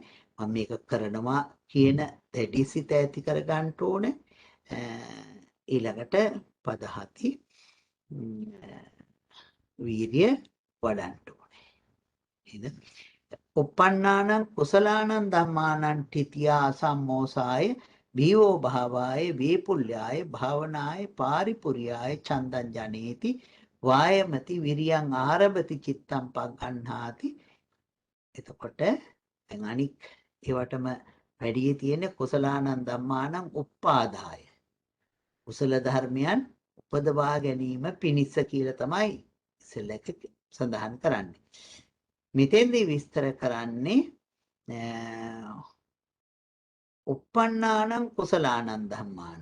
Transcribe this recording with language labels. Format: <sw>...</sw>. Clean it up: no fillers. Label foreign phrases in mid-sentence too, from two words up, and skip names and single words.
<si>මම මේක කරනවා කියන දෙඩි සිත ඇති කර ගන්න ඕනේ. ඊළඟට පදහති වීර්ය වඩන්න ඕනේ. නේද?</si> <pi>උප්පන්නානං කුසලානං ධම්මානං තිතියා අසම්මෝසාය බීවෝ භාවාය වේපුල්යාය භාවනාය පාරිපුරියාය චන්දං ජනේති වායමති විරියං ආරභති චිත්තං පග්ගණ්හාති.</pi> <si>එතකොට දැන් අනික් ඒවටම වැඩි තියෙන</si> <pi>කුසලානං ධම්මානං උප්පාදාය</pi> <si>කුසල ධර්මයන් උපදවා ගැනීම පිණිස කියලා තමයි ඉස්සෙල්ලක සඳහන් කරන්නේ. මෙතෙන්දී විස්තර කරන්නේ</si> <pi>උප්පන්නානං කුසලානං ධම්මානං.</pi>